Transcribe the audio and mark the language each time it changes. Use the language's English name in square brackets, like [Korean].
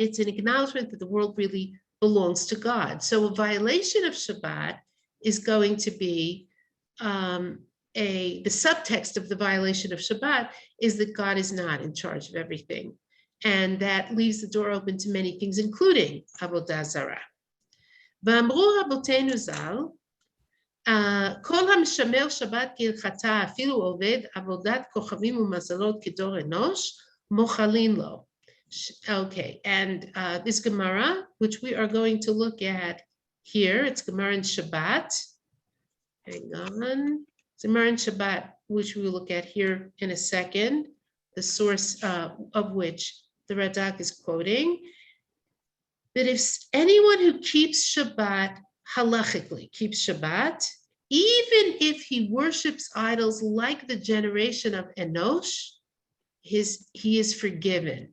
[English] It's an acknowledgement that the world really belongs to God. So a violation of Shabbat is going to be the subtext of the violation of Shabbat is that God is not in charge of everything. And that leaves the door open to many things, including Avodah Zarah. [Hebrew] ואמרו רבותינו ז"ל, כל המשמר שבת כהלכתה, אפילו עובד עבודת כוכבים ומזלות כדור אנוש, מוחלין לו. [English] Okay, and this Gemara, which we are going to look at here, it's Gemara in Shabbat. Hang on. It's Gemara in Shabbat, which we will look at here in a second, the source of which the Radak is quoting, that if anyone who keeps Shabbat halachically, keeps Shabbat, even if he worships idols like the generation of Enosh, he is forgiven.